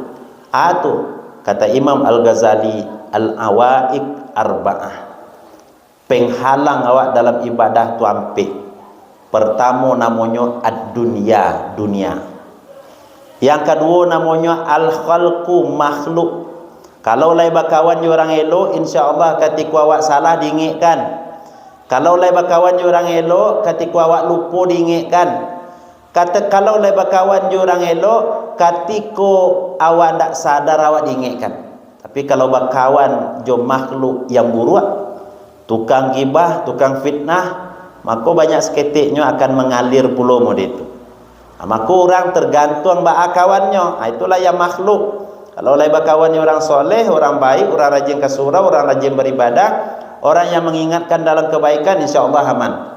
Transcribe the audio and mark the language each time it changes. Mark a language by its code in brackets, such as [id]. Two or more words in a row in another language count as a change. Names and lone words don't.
[id] Kata Imam Al-Ghazali, [ar] العوائق أربعة. [min] Penghalang awak dalam ibadah tu ampe. [id] Pertama namanya ad-dunya, dunia. Yang kedua namanya al-khalqu, makhluk. [min] Kalau lai bakawan orang elok, [ar] إن شاء الله [min] ketika awak salah diingatkan. Kalau lai bakawan orang elok, ketika awak lupa diingatkan. Kalau lai bakawan orang elok, ketika awak tak sadar awak diingatkan. Tapi kalau bakawan jo makhluk yang buruk, tukang gibah, tukang fitnah, maka banyak seketiknya akan mengalir pula mod itu. Maka orang tergantung bak kawannya. [id] Itulah yang makhluk. [min] Kalau lai kawannya orang soleh, orang baik, orang rajin ke surau, orang rajin beribadah, orang yang mengingatkan dalam kebaikan, [ar] إن شاء الله [min] aman.